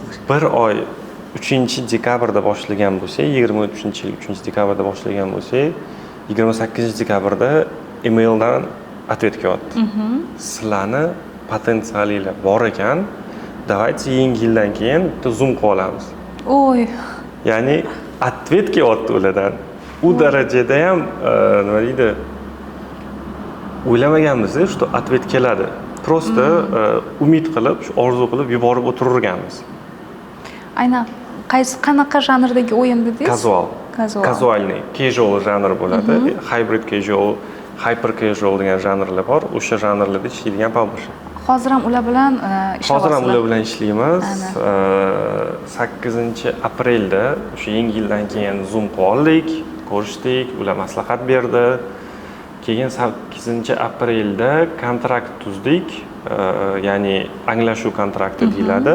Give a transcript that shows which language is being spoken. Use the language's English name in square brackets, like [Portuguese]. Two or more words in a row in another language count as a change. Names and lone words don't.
[Uzbek] Bir oy 3-dekabrda boshlagan bo'lsak, 23-yil 3-dekabrda boshlagan bo'lsak, 28-dekabrda emaildan ответ kelyapti. Sizlarni potensialinglar bor ekan, давайте yangi yildan keyin bitta Zoom qilib olamiz. Oy. Ya'ni ответ kelyapti ulardan. U darajada ham nima deydi? O'ylamaganmiz, [Russian] что ответ keladi. [Uzbek] Просто umid qilib, orzu qilib yuborib o'tirganmiz. Aynan qanaqa janrdagi o'yin dedingiz? Casual. Casualniy, casual janr bo'ladi. Hybrid casual, hyper casual degan janrlar bor. O'sha janrlarda ishlaydigan publisher. Hozir ham ular bilan ishlayapsizlar. Hozir ham ular bilan ishlaymiz. 8-aprelda o'sha yangi yildan keyin Zoom qilib oldik, ko'rishdik, ular maslahat berdi. Keyin 8-aprelda kontrakt tuzdik, ya'ni anglashuv kontrakti deyiladi.